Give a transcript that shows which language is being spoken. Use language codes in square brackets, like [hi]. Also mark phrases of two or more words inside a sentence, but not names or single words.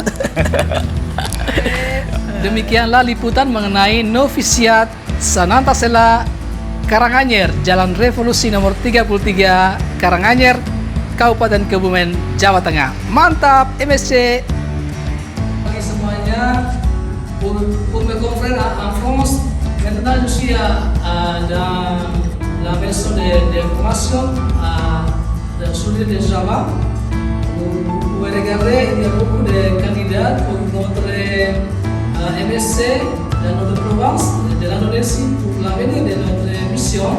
[id] Demikianlah liputan mengenai novisiat Sananta Sela Karanganyar, Jalan Revolusi nomor 33, Karanganyar, Kabupaten Kebumen, Jawa Tengah. Mantap, MSC. Bagi semuanya, [fr] pour mes confrères en France, maintenant je suis dans la maison de formation sur l'île de Java. Vous pouvez regarder, il y a beaucoup de candidats pour notre MSC dans notre province de l'Indonésie pour l'avenir de notre mission.